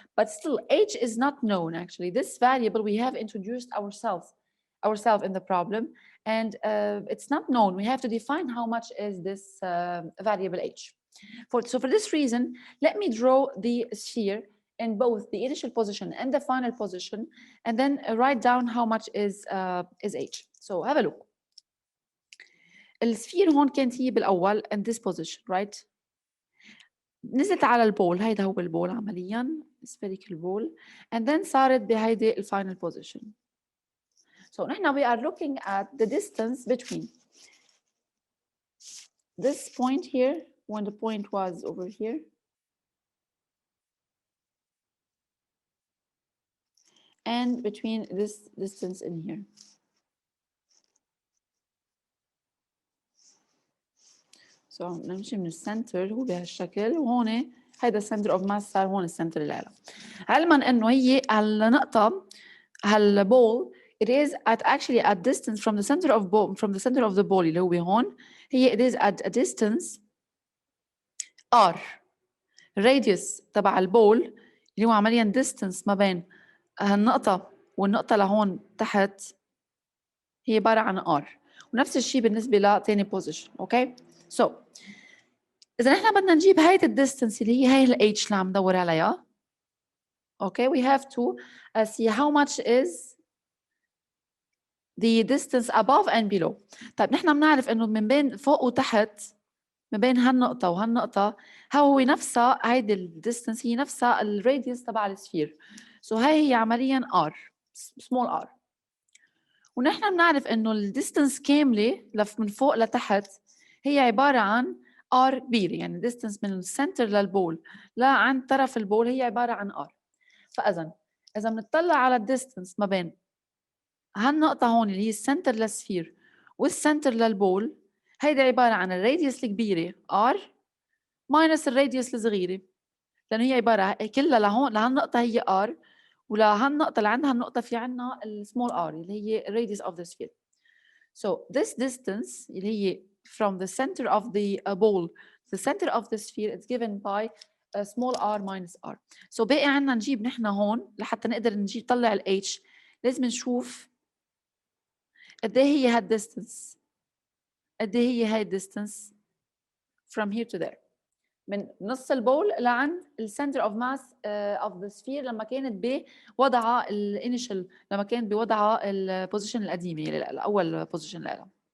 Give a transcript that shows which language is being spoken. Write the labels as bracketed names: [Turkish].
[English] But still, h is not known, actually. This variable we have introduced ourselves in the problem, and it's not known. We have to define how much is this variable h. So for this reason, let me draw the sphere in both the initial position and the final position, and then write down how much is h. So have a look. [Arabic] السفير هون كانت هي بالاول [English] in this position, right? [Arabic] نزلت على البول، هيدا هو البول عمليا [English] spherical ball, and then [Arabic] صارت بهيدي الفاينل position. [English] So نحن we are looking at the distance between this point here, when the point was over here, and between this distance in here. [Arabic] So نمشي من السنتر هو بهالشكل، وهون هيدا السنتر اوف ماس صار هون السنتر العالم. علما انه هي هالنقطة هالبول [English] it is at actually at distance from the center of the ball [Arabic] اللي هو هون. [English] هي it is at a distance r. [Arabic] radius تبع البول اللي هو عمليا distance ما بين هالنقطة والنقطة لهون تحت هي عبارة عن r. ونفس الشيء بالنسبة لتاني position. اوكي so إذا نحن بدنا نجيب هاي الديستنس اللي هي ال h اللي عم ندور عليها. [English] Okay, we have to see how much is the distance above and below. [Arabic] طيب نحن بنعرف إنه من بين فوق وتحت، من بين هالنقطة وهالنقطة، هو نفسها هيدي الديستنس هي نفسها الراديوس تبع السفير. [English] So [Arabic] هاي هي عمليا [English] r small r. [Arabic] ونحن بنعرف إنه الديستنس كاملة من فوق لتحت هي عبارة عن r كبيرة، يعني distance من السنتر للبول لعند طرف البول هي عبارة عن r. فإذا بنطلع على الديستنس ما بين هالنقطة هون اللي هي السنتر للسفير والسنتر للبول، هيدا عبارة عن الراديوس الكبيرة r ماينس الراديوس الصغيرة، لأنه هي عبارة كلها لهون لهالنقطة هي r، ولهالنقطة اللي عندها النقطة في عندنا السمول r اللي هي [English] radius of the sphere. So this distance [Arabic] اللي هي [English] from the center of the ball to the center of the sphere it's given by small r minus r. [Arabic] So باقي عنا نجيب نحن هون لحتى نقدر نجيب نطلع ال h، لازم نشوف قد ايه هي هالديستنس، قد ايه هي هاي الديستنس [English] from here to there، [Arabic] من نص البول لعند السنتر اوف ماس اوف ذا سفير لما كانت بوضعها الانيشال، لما كانت بوضعها البوزيشن القديمه الاول بوزيشن لها.